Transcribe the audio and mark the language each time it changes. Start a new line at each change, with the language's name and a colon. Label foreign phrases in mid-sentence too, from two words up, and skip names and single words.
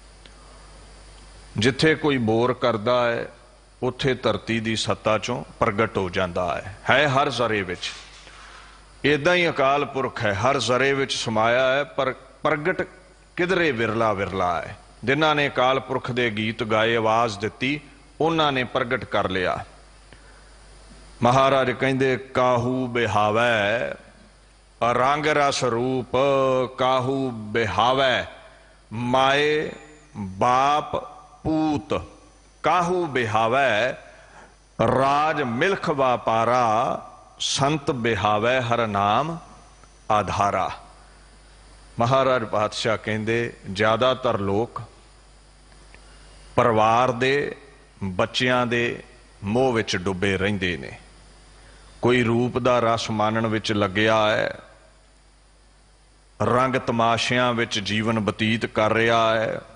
Punjabi: ਜਿੱਥੇ ਕੋਈ ਬੋਰ ਕਰਦਾ ਹੈ ਉੱਥੇ ਧਰਤੀ ਕੀ ਸੱਤਾ ਚੋਂ ਪ੍ਰਗਟ ਹੋ ਜਾਤਾ ਹੈ ਹਰ ਜ਼ੱਰੇ ਵਿੱਚ। ਇਦਾਂ ਹੀ ਅਕਾਲ ਪੁਰਖ ਹੈ, ਹਰ ਜ਼ੱਰੇ ਵਿੱਚ ਸਮਾਇਆ ਹੈ, ਪਰ ਪ੍ਰਗਟ ਕਿਧਰੇ ਵਿਰਲਾ ਵਿਰਲਾ ਹੈ। ਜਿਨ੍ਹਾਂ ਨੇ ਅਕਾਲ ਪੁਰਖ ਦੇ ਗੀਤ ਗਾਏ, ਆਵਾਜ਼ ਦਿੱਤੀ, ਉਨ੍ਹਾਂ ਨੇ ਪ੍ਰਗਟ ਕਰ ਲਿਆ। ਮਹਾਰਾਜ ਕਹਿੰਦੇ ਕਾਹੂ ਬਿਹਾਵੈ ਰੰਗ ਰਸ ਰੂਪ, ਕਾਹੂ ਬਿਹਾਵੈ ਮਾਇ ਬਾਪ ਪੂਤ, ਕਾਹੂ ਬਿਹਾਵੈ ਰਾਜ ਮਿਲਖ ਵਾਪਾਰਾ, ਸੰਤ ਬਿਹਾਵੈ ਹਰਿ ਨਾਮ ਅਧਾਰਾ। ਮਹਾਰਾਜ ਪਾਤਸ਼ਾਹ ਕਹਿੰਦੇ ਜ਼ਿਆਦਾਤਰ ਲੋਕ ਪਰਿਵਾਰ ਦੇ ਬੱਚਿਆਂ ਦੇ ਮੋਹ ਵਿੱਚ ਡੁੱਬੇ ਰਹਿੰਦੇ ਨੇ। ਕੋਈ ਰੂਪ ਦਾ ਰਸ ਮਾਣਨ ਵਿੱਚ ਲੱਗਿਆ ਹੈ, ਰੰਗ ਤਮਾਸ਼ਿਆਂ ਵਿੱਚ ਜੀਵਨ ਬਤੀਤ ਕਰ ਰਿਹਾ ਹੈ।